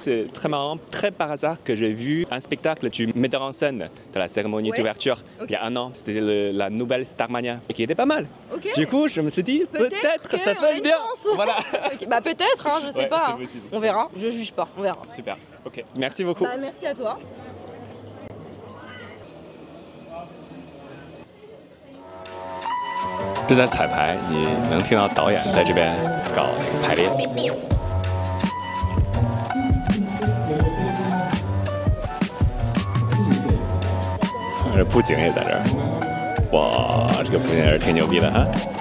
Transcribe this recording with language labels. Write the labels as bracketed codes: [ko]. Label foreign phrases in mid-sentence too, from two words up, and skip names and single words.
[fr] C'est très marrant, très par hasard que j'ai vu un spectacle du metteur en scène de la cérémonie d'ouverture il y a un an. C'était la nouvelle Starmania et qui était pas mal. Okay. Du coup, je me suis dit peut-être ça peut être bien. Voilà. Okay. Bah peut-être, hein, je sais pas. Hein. On verra. Je juge pas, on verra. Super. Ok. Merci beaucoup. Bah, merci à toi. [zh] 这在彩排，你能听到导演在这边搞那个排练。这布景也在这儿，哇，这个布景也是挺牛逼的哈。